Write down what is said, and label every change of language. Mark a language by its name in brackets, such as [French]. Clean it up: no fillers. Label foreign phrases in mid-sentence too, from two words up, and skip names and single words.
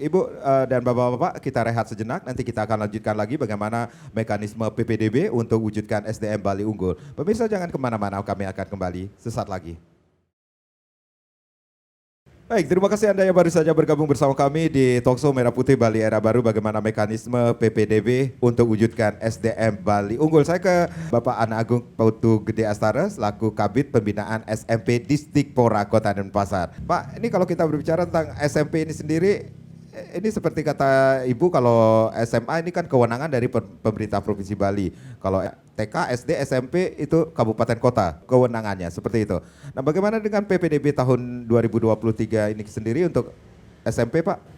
[Indonesian] Ibu dan Bapak-Bapak, kita rehat sejenak. Nanti kita akan lanjutkan lagi bagaimana mekanisme PPDB untuk wujudkan SDM Bali unggul. Pemirsa jangan kemana-mana, kami akan kembali sesaat lagi. Baik, terima kasih Anda yang baru saja bergabung bersama kami di Talkshow Merah Putih Bali Era Baru, bagaimana mekanisme PPDB untuk wujudkan SDM Bali unggul. Saya ke Bapak Ana Agung Putu Gede Astara selaku Kabid Pembinaan SMP Disdikpora Kota Denpasar. Pak, ini kalau kita berbicara tentang SMP ini sendiri, ini seperti kata Ibu, kalau SMA ini kan kewenangan dari pemerintah Provinsi Bali. Kalau TK, SD, SMP itu kabupaten kota kewenangannya, seperti itu. Nah, bagaimana dengan PPDB tahun 2023 ini sendiri untuk SMP, Pak?